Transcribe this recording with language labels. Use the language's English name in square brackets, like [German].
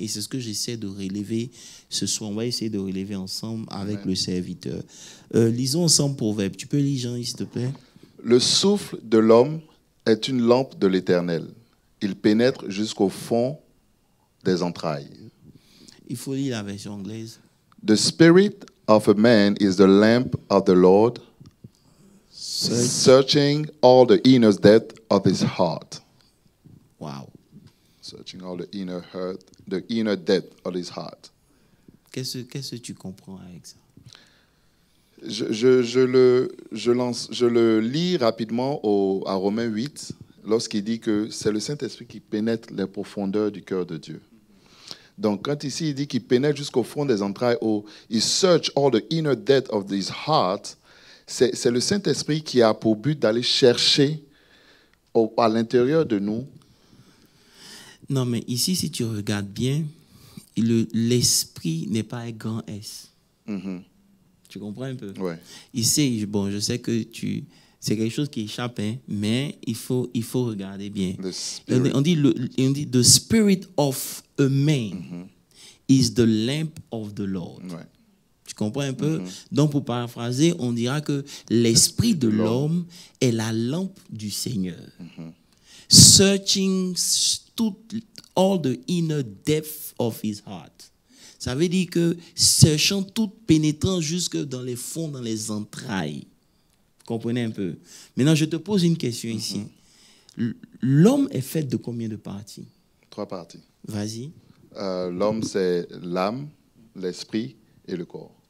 [French] Et c'est ce que j'essaie de relever ce soir. On va essayer de relever ensemble avec Amen. Le serviteur. Lisons ensemble Proverbe. Tu peux lire, Jean, s'il te plaît? Le souffle de l'homme est une lampe de l'Éternel. Il pénètre jusqu'au fond des entrailles. Il faut lire la version anglaise. [English] The spirit of a man is the lamp of the Lord, searching all the inner depth of his heart. Wow. Searching all the inner depth of his heart. [French] Qu'est-ce que tu comprends avec ça? Je le lis rapidement à Romains 8, lorsqu'il dit que c'est le Saint-Esprit qui pénètre les profondeurs du cœur de Dieu. Donc, quand ici, il dit qu'il pénètre jusqu'au fond des entrailles, il [English] search all the inner depth of his heart, [French] c'est le Saint-Esprit qui a pour but d'aller chercher à l'intérieur de nous. Non, mais ici, si tu regardes bien, l'esprit n'est pas un grand S. Mm-hmm. Tu comprends un peu? Ouais. Ici, bon, je sais que c'est quelque chose qui échappe, hein, mais il faut regarder bien. [English] On dit the spirit of a man is the lamp of the Lord. [French] Ouais. Tu comprends un peu? Donc, pour paraphraser, on dira que l'esprit de l'homme est la lampe du Seigneur. [English] Searching all the inner depth of his heart. [French] Ça veut dire que cherchant tout, pénétrant jusque dans les fonds, dans les entrailles. Vous comprenez un peu? Maintenant, je te pose une question ici. L'homme est fait de combien de parties? 3 parties. Vas-y. L'homme, c'est l'âme, l'esprit et le corps.